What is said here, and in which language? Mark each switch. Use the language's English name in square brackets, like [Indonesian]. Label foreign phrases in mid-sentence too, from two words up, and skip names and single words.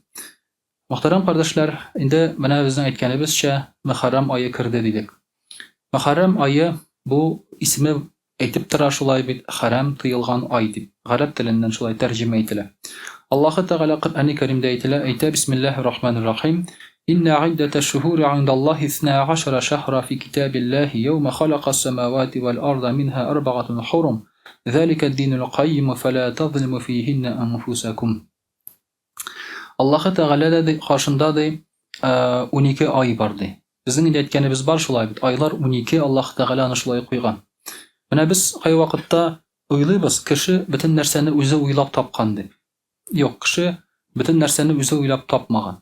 [Tatar] Мөхтәрәм кардәшләр, инде менә безнең әйткәнебезчә, Мөхәррәм ае кирде дидек. Мөхәррәм ае бу исеме әйтеп тора, шулай бит, хәрәм тыелган ай дип. Гарәп теленнән шулай тәрҗемә ителә. Аллаһ Тәгалә Коръән-и Кәримдә әйтә, [Arabic] بسم الله الرحمن الرحيم. إن عدة الشهور عند الله 12 شهرا في كتاب الله يوم خلق السماوات و الأرض منها 4 حرم. ذلك الدين القيم فلا تظلموا فيهن أنفسكم. [Tatar] Аллаһ Тәгалә дә каршында ди 12 ай бар ди. Безнең инде әйткәнебез бар, шулай бит. Айлар 12, Аллаһ Тәгалә аны шулай куйган. Менә без кай вакытта уйлыйбыз, кеше бөтен нәрсәне үзе уйлап тапкан дип. Юк, кеше бөтен нәрсәне үзе уйлап тапмаган.